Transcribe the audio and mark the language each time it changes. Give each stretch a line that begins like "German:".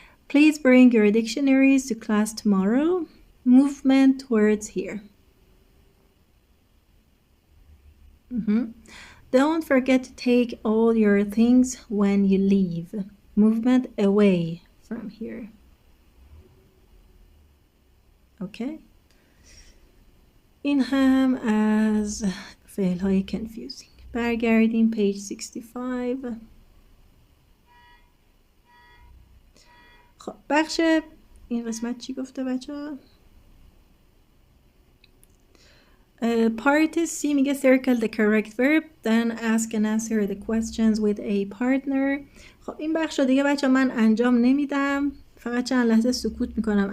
English: Please bring your dictionaries to class tomorrow. Movement towards here. Don't forget to take all your things when you leave. Movement away from here. Okay.
Persian: این هم از فعل های confusing. برگردیم page 65. خب بخش این قسمت چی گفته بچه ها؟
English: Part C
Persian: میگه
English: circle the correct verb, then ask and answer the questions with a partner.
Persian: خب این بخش رو دیگه بچه من انجام نمیدم، فقط چند لحظه سکوت میکنم.